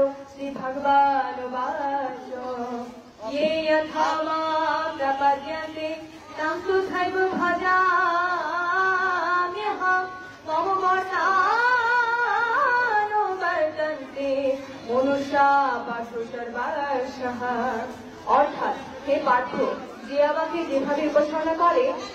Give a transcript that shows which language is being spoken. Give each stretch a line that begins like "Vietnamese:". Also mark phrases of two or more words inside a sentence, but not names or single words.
Sanskrit: श्री भगवानुवाच ये यथा मां प्रपद्यन्ते तं तथैव भजाम्यहं मम वर्तानुवर्तन्ते मनुष्या पाशु सर्वशः।
Bangla: অর্থাৎ হে পার্থ, যে আমাকে যেভাবে উপাসনা করে